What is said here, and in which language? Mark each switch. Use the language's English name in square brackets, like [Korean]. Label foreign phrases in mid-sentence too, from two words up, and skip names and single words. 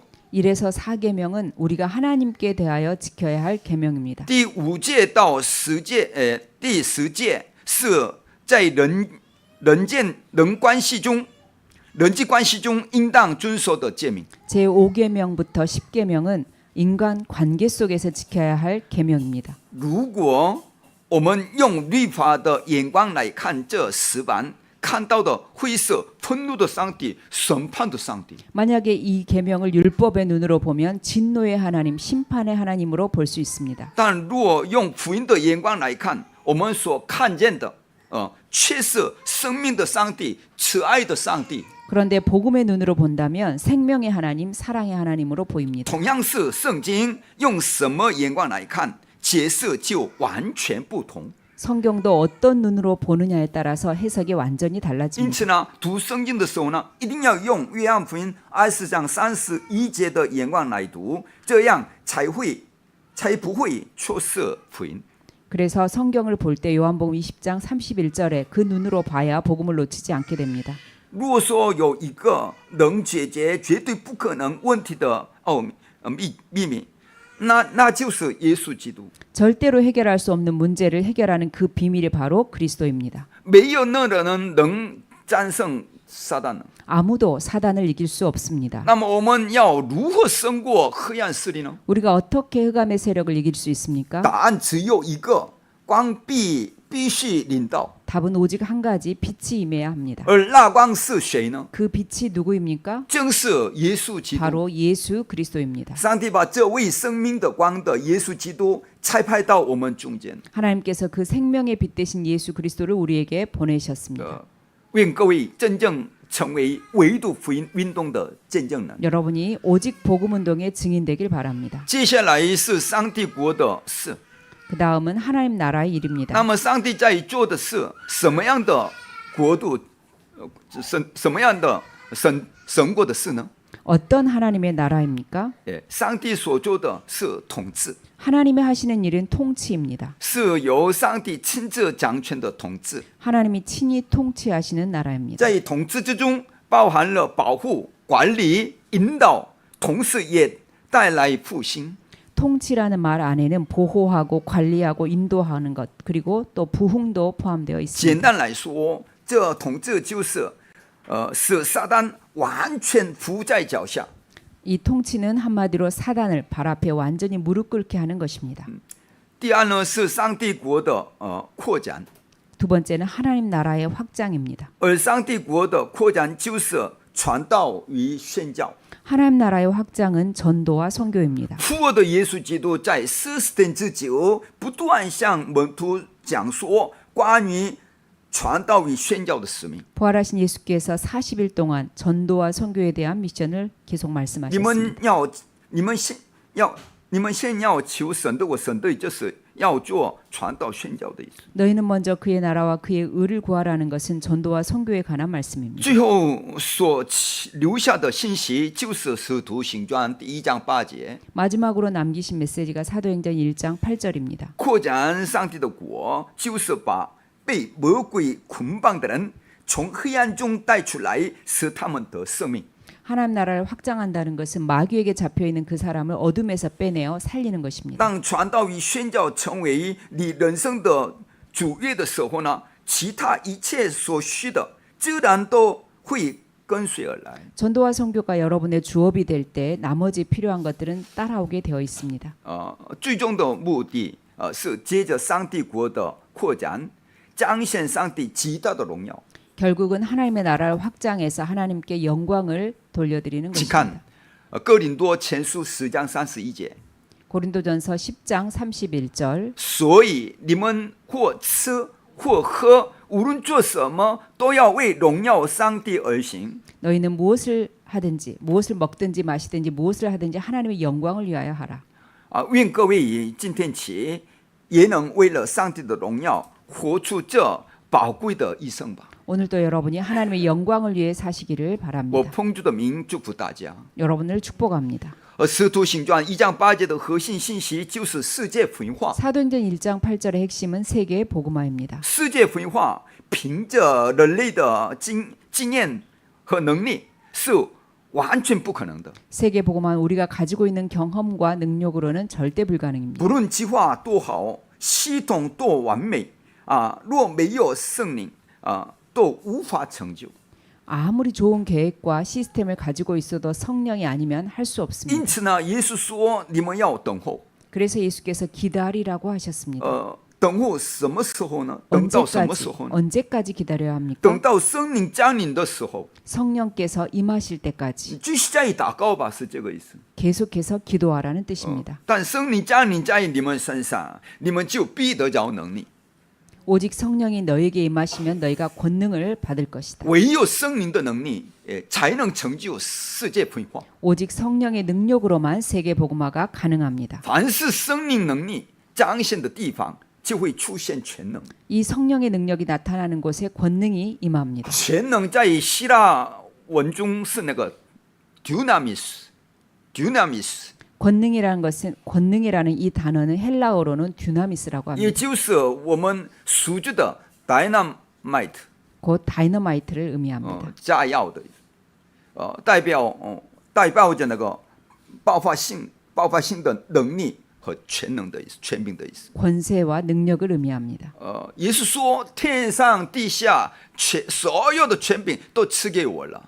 [Korean] 1에서 4계명은 우리가 하나님께 대하여 지켜야 할 계명입니다. [Chinese] 第5诫到10诫，第10诫是在人际关系中应当遵守的诫命。 [Korean] 제5계명부터 10계명은 인간 관계 속에서 지켜야 할 계명입니다. [Chinese] 如果我们用律法的眼光来看这石板，看到的会是愤怒的上帝、审判的上帝。 [Korean] 만약에 이 계명을 율법의 눈으로 보면 진노의 하나님, 심판의 하나님으로 볼 수 있습니다. [Chinese] 但若用福音的眼光来看，我们所看见的，却是生命的上帝、慈爱的上帝。 [Korean] 그런데 복음의 눈으로 본다면 생명의 하나님, 사랑의 하나님으로 보입니다. [Chinese] 同样是圣经，用什么眼光来看，解释就完全不同。 [Korean] 성경도 어떤 눈으로 보느냐에 따라서 해석이 완전히 [Chinese] 因 [Korean] 달라집니다. [Chinese] 此呢，读圣经的时候呢，一定要用约翰福音20章31节的眼光来读，这样才不会错失福音。 [Korean] 그래서 성경을 볼 때 요한복음 20장 31절에 그 눈으로 봐야 복음을 놓치지 않게 됩니다. [Chinese] 如果说有一个能解决绝对不可能问题的秘密，那就是耶稣基督。 [Korean] 절대로 해결할 수 없는 문제를 해결하는 그 비밀이 바로 그리스도입니다. [Chinese] 没有任何人能战胜撒旦呢？ [Korean] 아무도 사단을 이길 수 없습니다. [Chinese] 那么我们要如何胜过黑暗势力呢？ [Korean] 우리가 어떻게 흑암의 세력을 이길 수 있습니까? [Chinese] 答案只有一个，光必须领导， [Korean] 답은 오직 한 가지, 빛이 임해야 합니다. [Chinese] 而那光是谁呢？ [Korean] 그 빛이 누구입니까? [Chinese] 正是耶稣基督。 [Korean] 바로 예수 그리스도입니다. [Chinese] 上帝把这位生命的光的耶稣基督差派到我们中间， [Korean] 하나님께서 그 생명의 빛 대신 예수 그리스도를 우리에게 보내셨습니다. [Chinese] 愿各位真正成为唯独福音运动的见证人。 [Korean] 여러분이 오직 복음 운동의 증인되길 바랍니다. [Chinese] 接下来是上帝国的事。 [Korean] 그 다음은 하나님 나라의 일입니다. [Chinese] 那么上帝在做的是什么样的国度？什么样的神国的事呢？ [Korean] 어떤 하나님의 나라입니까? [Chinese] 上帝所做的是统治， [Korean] 하나님이 하시는 일은 통치입니다. [Chinese] 是由上帝亲自掌权的统治。 [Korean] 하나님이 친히 통치하시는 나라입니다. [Chinese] 在统治之中，包含了保护、管理、引导，同时也带来复兴。 [Korean] 통치라는 말 안에는 보호하고 관리하고 인도하는 것 그리고 또 부흥도 포함되어 [Chinese] 简 [Korean] 있습니다. [Chinese] 单来说，这统治就是使撒旦完全伏在脚下。 [Korean] 이 통치는 한마디로 사단을 발 앞에 완전히 무릎 꿇게 하는 것입니다. [Chinese] 第二呢是上帝国的扩展， [Korean] 두 번째는 하나님 나라의 확장입니다. [Chinese] 而上帝国的扩展就是传道与宣教。 [Korean] 하나님 나라의 확장은 전도와 선교입니다. [Chinese] 复活的耶稣基督在40天之久，不断向门徒讲说关于传道与宣教的使命。 [Korean] 부활하신 예수께서 40일 동안 전도와 선교에 대한 미션을 계속 [Chinese] 你 [Korean] 말씀하셨습니다. [Chinese] 们先要求神的国，神的就是要做传道宣教的意思。 [Korean] 너희는 먼저 그의 나라와 그의 의를 구하라는 것은 전도와 선교에 관한 말씀입니다. [Chinese] 最后所留下的信息就是《使徒行传》第1章8节， [Korean] 마지막으로 남기신 메시지가 사도행전 1장 8절입니다. [Chinese] 扩展上帝的国，就是把被魔鬼捆绑的人从黑暗中带出来，使他们得生命。 [Korean] 하나님 나라를 확장한다는 것은 마귀에게 잡혀있는 그 사람을 어둠에서 빼내어 살리는 것입니다. [Chinese] 当传道与宣教成为你人生的主业的时候呢，其他一切所需的自然都会跟随而来。 [Korean] 전도와 선교가 여러분의 주업이 될 때 나머지 필요한 것들은 따라오게 되어 있습니다. [Chinese] 最终的目的是接着上帝国的扩展，彰显上帝极大的荣耀。 [Korean] 결국은 하나님의 나라를 확장해서 하나님께 영광을 돌려드리는 [Chinese] 请 [Korean] 것입니다. [Chinese] 看哥林多前书10章31节， [Korean] 고린도전서 10장 31절 [Chinese] 所以你们或吃或喝，无论做什么，都要为荣耀上帝而行。 [Korean] 너희는 무엇을 하든지 무엇을 먹든지 마시든지 무엇을 하든지 하나님의 영광을 위하여 하라. [Chinese] 愿各位以今天起也能为了上帝的荣耀活出这宝贵的一生吧。 [Korean] 오늘도 여러분이 하나님의 영광을 위해 사시기를 [Chinese] 我 [Korean] 바랍니다. [Chinese] 奉主的名祝福大家。 [Korean] 여러분을 축복합니다. [Chinese] 使徒行传1章8节的核心信息就是世界福音化。 [Korean] 사도행전 1장 8절의 핵심은 세계의 복음화입니다. [Chinese] 世界福音化凭着人类的经验和能力是完全不可能的。 [Korean] 세계 복음화는 우리가 가지고 있는 경험과 능력으로는 절대 불가능입니다. [Chinese] 不论计划多好，系统多完美若没有圣灵都无法成就。 [Korean] 아무리 좋은 계획과 시스템을 가지고 있어도 성령이 아니면 할 수 [Chinese] 因 [Korean] 없습니다. [Chinese] 此呢，耶稣说你们要等候。 [Korean] 그래서 예수께서 기다리라고 하셨습니다. [Chinese] 等候什么时候呢？等到什么时候呢？ [Korean] 언제까지 기다려야 합니까? [Chinese] 等到圣灵降临的时候。 [Korean] 성령께서 임하실 때까지 [Chinese] 继续加以祷告吧，是这个意思。 [Korean] 계속해서 기도하라는 뜻입니다. [Chinese] 但圣灵降临在你们身上，你们就必得着能力。 [Korean] 오직 성령이 너에게 임하시면 너희가 권능을 받을 것이다. [Chinese] 唯有圣灵的能力，才能成就世界分化。 [Korean] 오직 성령의 능력으로만 세계 복음화가 가능합니다. [Chinese] 凡是圣灵能力彰显的地方，就会出现全能。 [Korean] 이 성령의 능력이 나타나는 곳에 권능이 임합니다. [Chinese] 全能在希腊文中是那个 dunamis。 [Korean] 권능이라는 것은 권능이라는 이 단어는 헬라어로는 듀나미스라고 [Chinese] 也 [Korean] 합니다. [Chinese] 就是我们熟知的 dynamite， [Korean] 곧 다이너마이트를 의미합니다. [Chinese] 炸药的意思，代表着那个爆发性的能力和和全能的意思，权柄的意思。 [Korean] 권세와 능력을 의미합니다. [Chinese] 耶稣说：“天上地下所有的权柄都赐给我了。”